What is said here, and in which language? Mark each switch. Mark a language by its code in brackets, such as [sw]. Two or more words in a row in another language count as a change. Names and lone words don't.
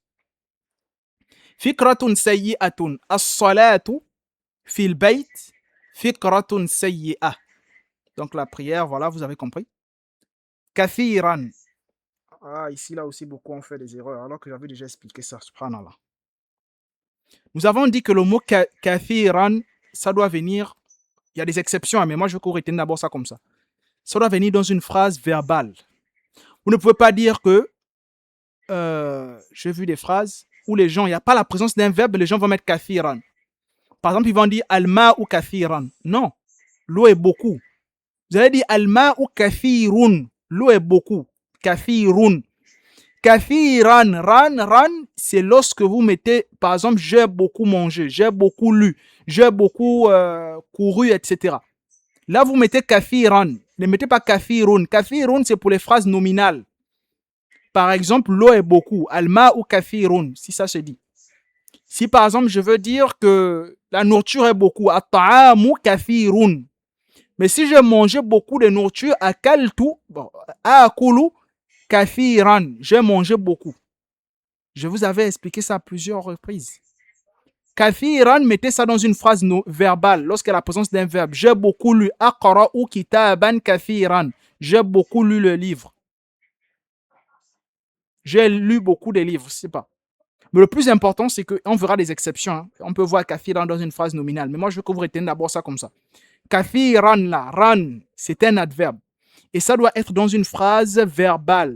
[ar] فكرة سيئة، الصلاة في البيت، فكرة سيئة. [fr] Donc la prière, voilà, vous avez compris. Kathiran. Ah, ici, là aussi, beaucoup ont fait des erreurs, alors que j'avais déjà expliqué ça, subhanallah. Nous avons dit que le mot kathiran, ça doit venir, il y a des exceptions, mais moi je vais retenir d'abord ça comme ça. Ça doit venir dans une phrase verbale. Vous ne pouvez pas dire que, j'ai vu des phrases où les gens, il n'y a pas la présence d'un verbe, les gens vont mettre kathiran. Par exemple, ils vont dire [ar] الماء كثيرا. [fr] Non, l'eau est beaucoup. Vous allez dire [ar] الماء كثير. [fr] L'eau est beaucoup. Kathirun. Kathiran, ran, c'est lorsque vous mettez, par exemple, j'ai beaucoup mangé, j'ai beaucoup lu, j'ai beaucoup couru, etc. Là, vous mettez kathiran. Ne mettez pas kathirun. Kathirun, c'est pour les phrases nominales. Par exemple, l'eau est beaucoup. [ar] الماء كثير, [fr] si ça se dit. Si par exemple, je veux dire que la nourriture est beaucoup. [ar] الطعام كثير. [fr] Mais si je mangeais beaucoup de nourriture, akaltu, bon, [ar] آكل كثيرا, [fr] j'ai mangé beaucoup. Je vous avais expliqué ça à plusieurs reprises. Kathiran, mettez ça dans une phrase verbale, lorsqu'il y a la présence d'un verbe. J'ai beaucoup lu. [ar] أقرأ كتابا كثيرا. [fr] J'ai beaucoup lu le livre. J'ai lu beaucoup de livres, je sais pas. Mais le plus important, c'est qu'on verra des exceptions. Hein. On peut voir kathiran dans une phrase nominale. Mais moi, je veux que vous reteniez d'abord ça comme ça. Kathiran, là, ran, c'est un adverbe. Et ça doit être dans une phrase verbale.